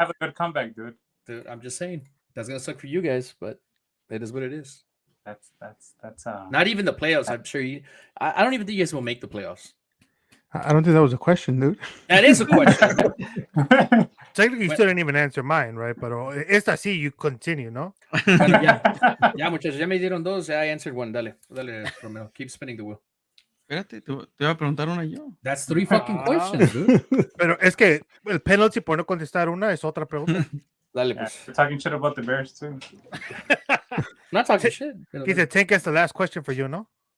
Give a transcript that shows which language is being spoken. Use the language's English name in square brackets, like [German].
[English] have a good comeback, dude. Dude, I'm just saying. That's going to suck for you guys, but it is what it is. That's Not even the playoffs. I'm sure you. I don't even think you guys will make the playoffs. I don't think that was a question, dude. That is a question. technically you still didn't even answer mine, right? But [Spanish] esta sí, [English] you continue, [Spanish] ¿no? Bueno, ya, muchachos, ya me dieron dos. [English] I answered one. [Spanish] Dale, Romero. [English] Keep spinning the wheel. [Spanish] Espérate, te voy a preguntar una yo. [English] That's 3 fucking questions, dude. [Spanish] Pero es que el penalty por no contestar una es otra pregunta. Dale, [English] Yeah, [Spanish] pues. [English] we're talking shit about the Bears, too. Not talking shit. He said, Tank, that's the last question for you, [Spanish] ¿no?